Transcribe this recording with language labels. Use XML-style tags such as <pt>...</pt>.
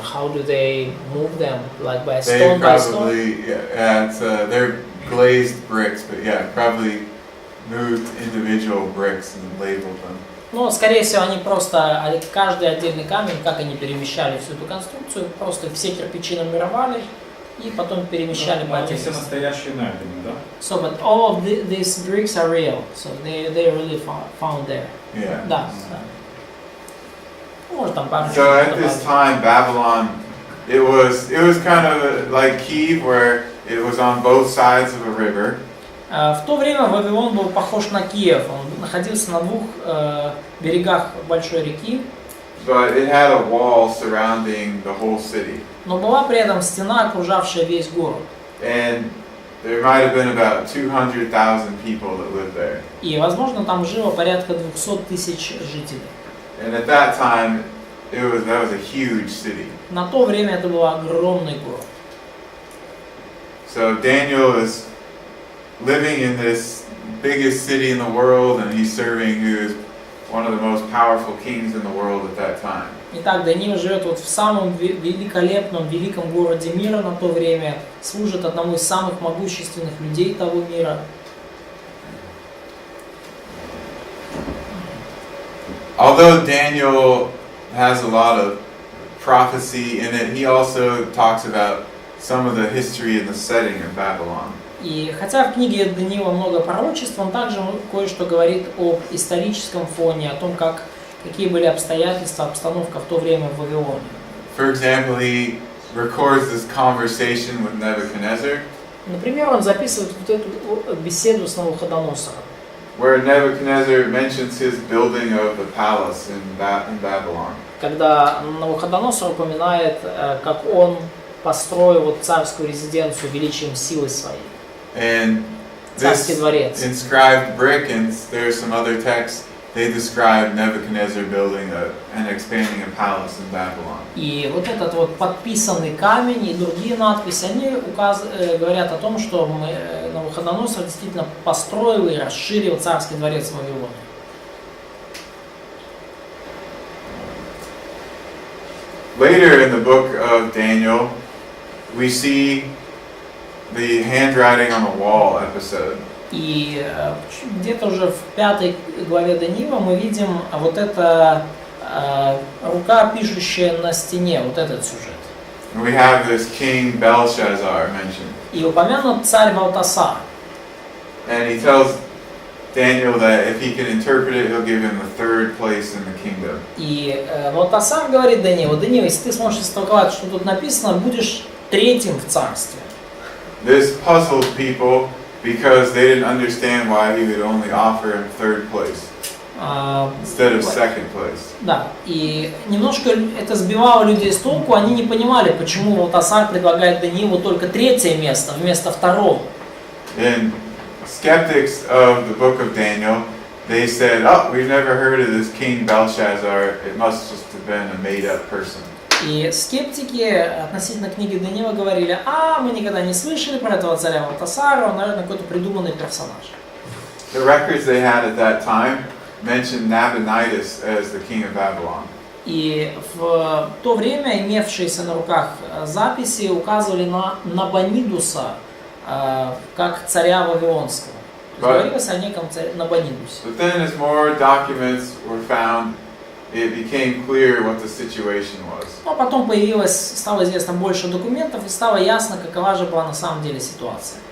<en>How do they move them, like by They stone by stone? probably, they're glazed bricks, but yeah, probably moved individual bricks and labeled them.</en> <ru>Ну, скорее всего, они просто, каждый отдельный камень, как они перемещали всю эту конструкцию, просто все кирпичи нумеровали и потом перемещали по Они отдельным. все настоящие найдены, да?</ru> <en>So, but all of these bricks are real, so they really found there. Yeah.</en> <ru>Да, да. Может там пару.</ru> <en>So at this time, Babylon, it was kind of like Kiev, where it was on both sides of a river.</en> <ru>В то время Вавилон был похож на Киев. Он находился на двух берегах большой реки.</ru> <en>But it had a wall surrounding the whole city.</en> <ru>Но была при этом стена, окружавшая весь город.</ru> <en>And there might have been about 200,000 people that lived there.</en> <ru>И, возможно, там жило порядка 200 тысяч жителей.</ru> <en>And at that time, that was a huge city.</en> <ru>На то время это был огромный город.</ru> <en>So Daniel is living in this biggest city in the world, and he's serving who is one of the most powerful kings in the world at that time.</en> <ru>Итак, Даниил живет вот в самом великолепном, великом городе мира на то время, служит одному из самых могущественных людей того мира.</ru> <en>Although Daniel has a lot of prophecy in it, he also talks about some of the history and the setting of Babylon.</en> <ru>И хотя в книге Даниила много пророчеств, он также кое-что говорит об историческом фоне, о том, какие были обстоятельства, обстановка в то время в Вавилоне.</ru> <en>For example, he records this conversation with Nebuchadnezzar,</en> <ru>Например, он записывает вот эту беседу с Навуходоносором,</ru> <en>where Nebuchadnezzar mentions his building of the palace in Babylon.</en> <ru>когда Навуходоносор упоминает, как он построил вот царскую резиденцию величием силы своей.</ru> <en>And</en> <ru>Царский</ru> <en>this</en> <ru>дворец.</ru> <en>inscribed brick, and there are some other texts, they describe Nebuchadnezzar building and expanding a palace in Babylon.</en> <ru>И вот этот вот подписанный камень и другие надписи, они говорят о том, что Навуходоносор действительно построил и расширил царский дворец в Вавилоне.</ru> <en>Later in the book of Daniel, we see the handwriting on the wall episode.</en> <ru>И где-то уже в 5 главе Даниила мы видим вот это рука, пишущая на стене, вот этот сюжет.</ru> <en>And we have this king Belshazzar mentioned.</en> <ru>И упомянут царь Валтасар.</ru> <en>And he tells Daniel that if he can interpret it, he'll give him the third place in the kingdom.</en> <ru>И Валтасар говорит Даниилу: Даниил, если ты сможешь истолковать, что тут написано, будешь третьим в царстве.</ru> <en>This puzzled people because they didn't understand why he would only offer him third place instead of second place.</en> <ru>Да, и немножко это сбивало людей с толку, они не понимали, почему Валтасар предлагает Даниилу только третье место вместо второго.</ru> <en>And skeptics of the book of Daniel, they said, "Oh, we've never heard of this king Belshazzar. It must just have been a made-up person."</en> <ru>И скептики относительно книги Даниила говорили: мы никогда не слышали про этого царя Валтасара, он, наверное, какой-то придуманный персонаж.</ru> <en>The records they had at that time mentioned Nabonidus as the king of Babylon.</en> <ru>И в то время имевшиеся на руках записи указывали на Набонидуса как царя Вавилонского. Говорилось о неком Набонидусе.</ru> <en>But then as more documents were found, it became clear what the situation was.</en> <ru>Но потом стало известно больше документов, и стало ясно, какова же была на самом деле ситуация.</ru>